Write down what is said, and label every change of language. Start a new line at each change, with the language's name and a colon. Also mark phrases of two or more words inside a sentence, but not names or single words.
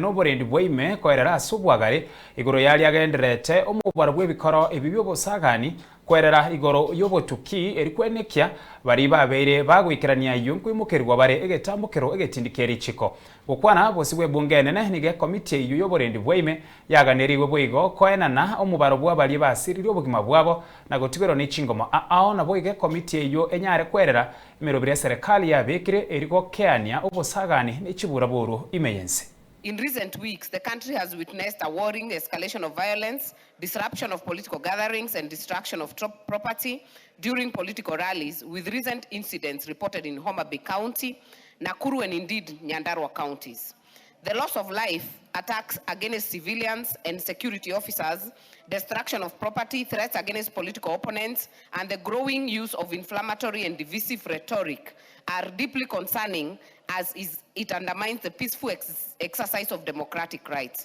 Gusii: n'oborendi bwaime koerera ase obwagare igoro yari agenderete omubaro bw'ebikoro ebi by'obosagani koerera igoro y'obotuki erikwenekia bari babeire bagwikirania iyo nkwimukerwa bare egetambukero egetindikeri chiko Gokwanera bosi bw'ebunge enene nige komite iyo y'oborendi bwaime yaganiriwe bwigo koenana omubaro bw'abari basirire obugima bwabo na gotigero n'echingoma ao nabo ige komite iyo enyare koerera emirobire serikali yabekire erigokeania obosagani n'ekibura buru imeyense.
English: In recent weeks, the country has witnessed a worrying escalation of violence, disruption of political gatherings, and destruction of property during political rallies, with recent incidents reported in Homa Bay County, Nakuru, and indeed Nyandarua counties. The loss of life, attacks against civilians and security officers, destruction of property, threats against political opponents, and the growing use of inflammatory and divisive rhetoric are deeply concerning as it undermines the peaceful exercise of democratic rights.